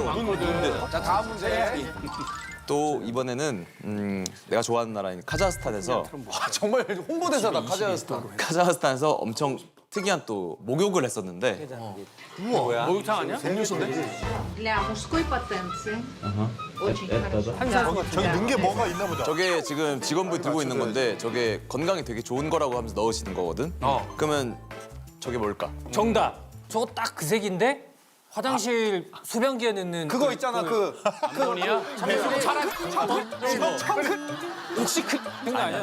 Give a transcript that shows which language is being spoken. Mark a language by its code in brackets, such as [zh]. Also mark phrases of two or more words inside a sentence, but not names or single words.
[ko] 많거든. 자 다음 문제. 또 이번에는 내가 좋아하는 나라인 카자흐스탄에서 와, 정말 홍보대사다 카자흐스탄. 카자흐스탄에서 엄청 특이한 또 목욕을 했었는데 목욕탕 아니야? [ru] Для мужской потенции. Очень хорошо. [ko] 저기 넣은 게 뭐가 있나 보다. 저게 지금 직원분이 들고 있는 건데 저게 건강에 되게 좋은 거라고 하면서 넣으시는 거거든. 그러면 저게 뭘까? 정답. 저거 딱 그 색인데 화장실 소변기에 넣는 그거 있잖아 돈이야? 혹시 그거 아니야?